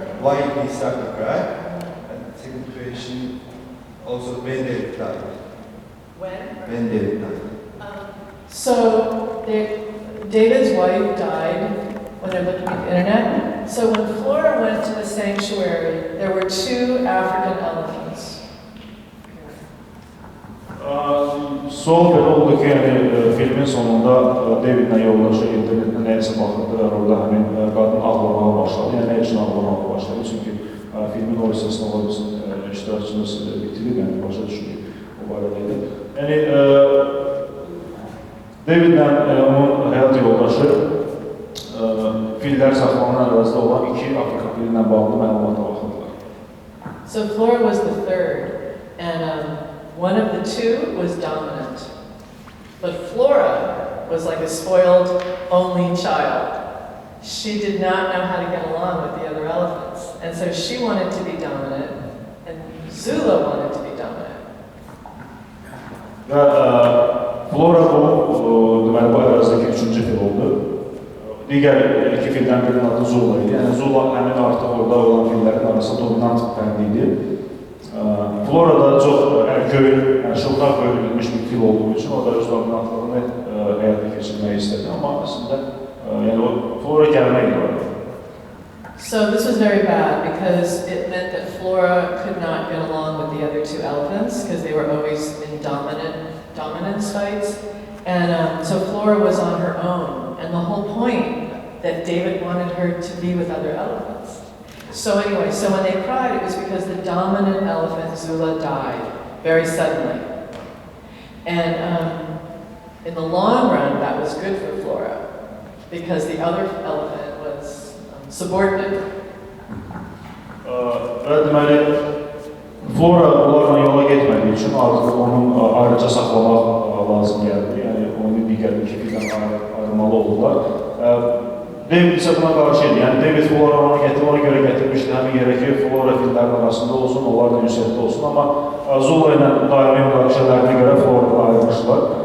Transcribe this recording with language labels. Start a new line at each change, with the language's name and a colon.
English: Why he started to cry? And the second question, also when David died. When David died. So David's wife died when they're looking at the internet. So when Flora went to the sanctuary, there were 2 African elephants.
Azerbaijani: Sual belə oldu ki, filmin sonunda Davidlə yoldaşı internetdə nəyəsə baxırdı və orada həmin qadın ağlamağa başladı. Yəni nə üçün ağlamağa başladı? Çünki filmin o hissəsində olan iştirakçımız bitirib, yəni başa düşürük o barədə idi. Yəni Davidlə onun həyat yoldaşı fillər saxlanan ərazide olan 2 Afrika fili ilə bağlı məlumata baxırdılar.
English: So Flora was the third, and one of the 2 was dominant. But Flora was like a spoiled only child. She did not know how to get along with the other elephants. And so she wanted to be dominant, and Zula wanted to be dominant.
Azerbaijani: Və Flora bu, deməli, bu ərazidəki 3-cü fil oldu. Digər 2 fildən birinin adı Zula idi. Yəni Zula həmin artıq orada olan fillərin arasında dominant fərqli idi. Flora da çox ərköyün, şıltaq bölünmüş bir fil olduğu üçün o da öz dominantlığını həyata keçirməyi istədi. Amma aslında yəni Flora gəlmək var.
English: So this was very bad because it meant that Flora could not get along with the other 2 elephants because they were always in dominance fights. And so Flora was on her own. And the whole point that David wanted her to be with other elephants. So anyway, so when they cried, it was because the dominant elephant, Zula, died very suddenly. And in the long run, that was good for Flora because the other elephant was subordinate.
Azerbaijani: Və deməli, Flora onlarla yola getmədiyi üçün artıq onun ayrıca saxlamaq lazım gəldi. Yəni onu digər 2 fildən ayrılmalı oldular. David ise buna qarşı idi. Yəni David Floranı ona görə gətirmişdi, həmin yerə ki, Flora filmlərinin arasında olsun, onlar da ünsiyyətdə olsun, amma Zula ilə daimi münaqişələrinə görə Flora'da ayrılmışdılar.